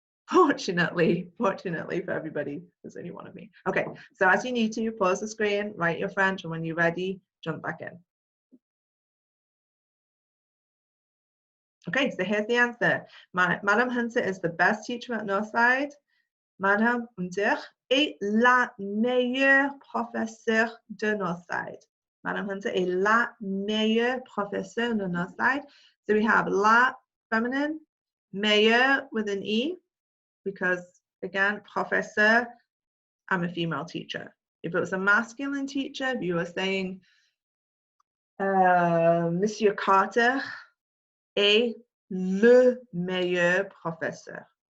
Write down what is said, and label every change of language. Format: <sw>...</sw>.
<en>Fortunately for everybody, there's only one of me. Okay, so as you need to, pause the screen, write your French, and when you're ready, jump back in. Okay, so here's the answer. Madame Hunter is the best teacher at Northside.</en> <fr>Madame Hunter est la meilleure professeure de Northside. Madame Hunter est la meilleure professeure de Northside.</fr> <en>So we have la feminine, meilleur with an E, because again, professeur, I'm a female teacher. If it was a masculine teacher, if you were saying Monsieur Carter</en> <fr>est le meilleur professeur.</fr>